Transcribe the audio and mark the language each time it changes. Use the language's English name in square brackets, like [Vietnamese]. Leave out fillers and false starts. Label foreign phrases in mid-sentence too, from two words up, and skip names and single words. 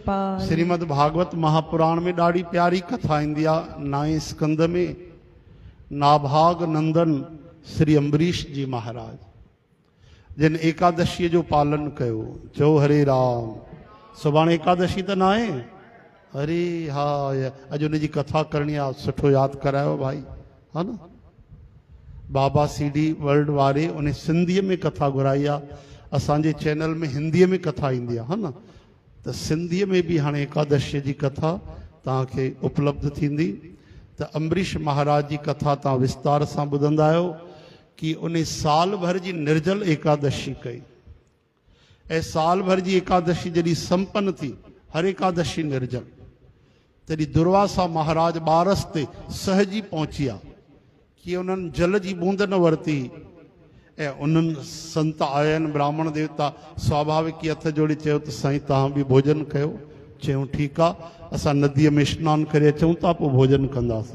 [Sindhi] पाल। श्रीमद् भागवत महापुराण में ॾाढी प्यारी कथा ईंदी आहे। 9 स्कंद में नाभाग नंदन श्री अम्बरीश जी महाराज जिन एकादशी जो पालन कयो। चओ हरे राम। सुभाणे एकादशी त न आहे। अरे हा अॼु उन जी कथा करणी आहे। सुठो यादि करायो भाई, हा न। बाबा सीडी वर्ल्ड वारे उन सिंधीअ में कथा घुराई आहे। असांजे चैनल में हिंदीअ में कथा ईंदी आहे, हा न। त सिंधीअ में बि हाणे एकादशीअ जी कथा तव्हांखे उपलब्ध थींदी। त अम्बरीश महाराज जी कथा तव्हां विस्तार सां ॿुधंदा आहियो कि उन साल भर जी निर्जल एकादशी कई ऐं साल भर जी एकादशी जॾहिं संपन्न थी, हर एकादशी निर्जल, तॾहिं दुर्वासा महाराज बारस ते सहजी पहुची आहे कि उन्हनि जल जी बूंद न वरिती ऐं उन्हनि संत आया आहिनि ब्राह्मण देवता। स्वाभाविक ई हथ जोड़े चयो त साईं तव्हां बि भोजन कयो। चयूं ठीकु आहे, असां नदीअ में सनानु करे अचूं था, पोइ भोजन कंदासीं।